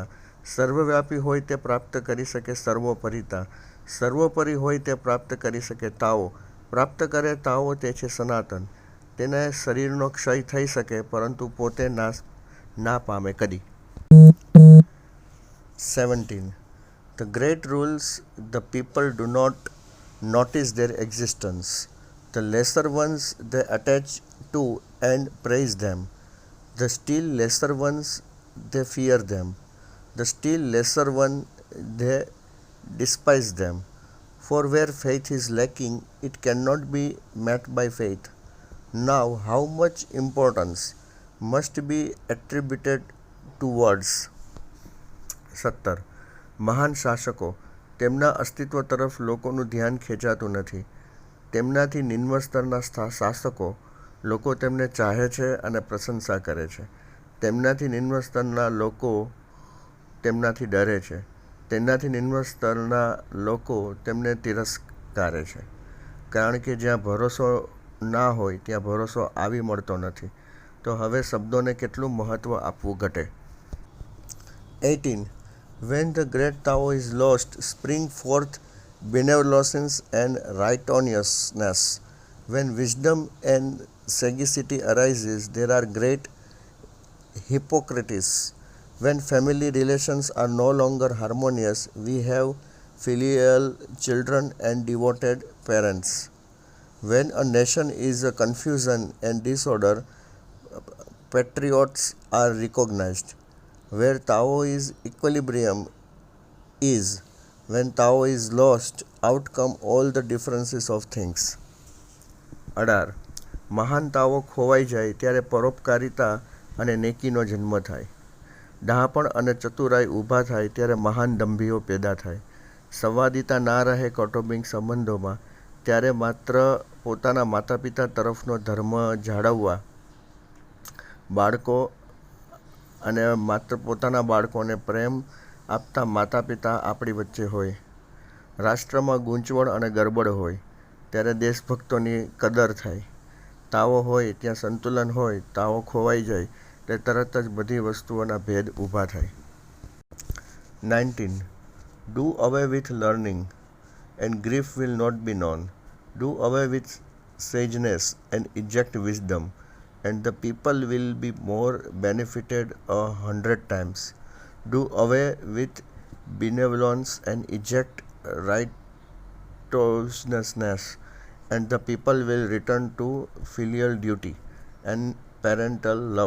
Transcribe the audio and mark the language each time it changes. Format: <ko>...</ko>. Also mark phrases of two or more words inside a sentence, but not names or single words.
<gu>સર્વવ્યાપી હોય તે પ્રાપ્ત કરી શકે સર્વોપરિતા. સર્વોપરી હોય તે પ્રાપ્ત કરી શકે તાઓ. પ્રાપ્ત કરે તાઓ તે છે સનાતન. તેને શરીરનો ક્ષય થઈ શકે પરંતુ પોતે નાશ ના પામે કદી.</gu> <en>17. The great rules the people do not notice their existence. The lesser ones they attach to and praise them. The still lesser ones they fear them. The still lesser one they despise them. For where faith is lacking, it cannot be met by faith. Now, how much importance must be attributed to words?</en> <gu>17. મહાન શાસકો તેમના અસ્તિત્વ તરફ લોકોનું ધ્યાન ખેંચાતું નથી. તેમનાથી નિમ્ન સ્તરના શાસકો લોકો તેમને ચાહે છે અને પ્રશંસા કરે છે. તેમનાથી નિમ્ન સ્તરના લોકો તેમનાથી ડરે છે. તેનાથી નિમ્ન સ્તરના લોકો તેમને તિરસ્કારે છે. કારણ કે જ્યાં ભરોસો ના હોય ત્યાં ભરોસો આવી મળતો નથી. તો હવે શબ્દોને કેટલું મહત્ત્વ આપવું ઘટે.</gu> <en>18. When the great Tao is lost, spring forth benevolence and righteousness. When wisdom and sagacity arises, there are great hypocrites. When family relations are no longer harmonious, we have filial children and devoted parents. When a nation is a confusion and disorder, patriots are recognized. Where Tao is equilibrium is. When Tao is lost, out come all the differences of things.</en> <gu>18. મહાન તાવો ખોવાઈ જાય ત્યારે પરોપકારિતા અને નેકીનો જન્મ થાય. ડહાપણ અને ચતુરાઈ ઊભા થાય ત્યારે મહાન દંભીઓ પેદા થાય. સંવાદિતા ના રહે કૌટુંબિક સંબંધોમાં ત્યારે માત્ર પોતાના માતા પિતા તરફનો ધર્મ જાળવવા અને માત્ર પોતાના બાળકોને પ્રેમ આપતા માતા પિતા આપણી વચ્ચે હોય. રાષ્ટ્રમાં ગૂંચવણ અને ગરબડ હોય ત્યારે દેશભક્તોની કદર થાય. તાવો હોય ત્યાં સંતુલન હોય. તાવો ખોવાઈ જાય એટલે તરત જ બધી વસ્તુઓના ભેદ ઊભા થાય.</gu> <en>19. Do away with learning and grief will not be known. Do away with sageness and eject wisdom, and the people will be more benefited 100 times. Do away with benevolence and eject righteousness, and the people will return to filial duty and parental love.</en>